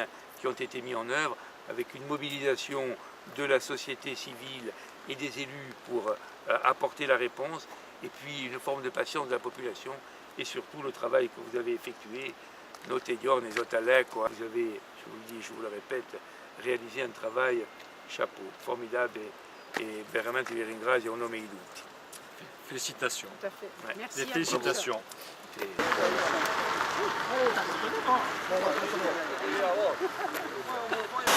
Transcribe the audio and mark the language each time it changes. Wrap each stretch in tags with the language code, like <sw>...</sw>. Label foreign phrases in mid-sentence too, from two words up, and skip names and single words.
<fr>qui ont été mis en œuvre, avec une mobilisation de la société civile et des élus pour apporter la réponse, et puis une forme de patience de la population, et surtout le travail que vous avez effectué, Notegiorn et Zotalek, vous avez, je vous le dis, je vous le répète, réalisé un travail chapeau, formidable, et</fr> <it>veramente vi ringrazio en nome di tutti.</it> <fr>Félicitations. Tout à fait. Ouais. Merci. Des félicitations. Et...</fr>